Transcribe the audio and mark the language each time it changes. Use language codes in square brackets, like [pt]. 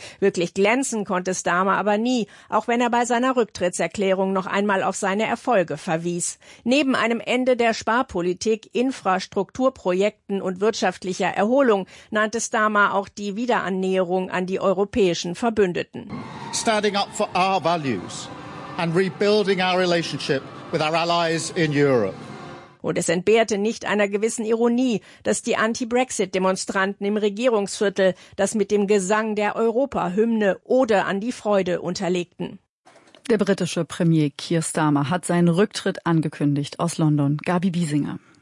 [de] Wirklich glänzen konnte Starmer aber nie, auch wenn er bei seiner Rücktrittserklärung noch einmal auf seine Erfolge verwies. Neben einem Ende der Sparpolitik, Infrastrukturprojekten und wirtschaftlicher Erholung nannte Starmer auch die Wiederannäherung an die europäischen Verbündeten. [en] Standing up for our values and rebuilding our relationship with our allies in Europe. [de] Und es entbehrte nicht einer gewissen Ironie, dass die Anti-Brexit-Demonstranten im Regierungsviertel das mit dem Gesang der Europa-Hymne Ode an die Freude unterlegten. Der britische Premier Keir Starmer hat seinen Rücktritt angekündigt aus London. Gabi Biesinger.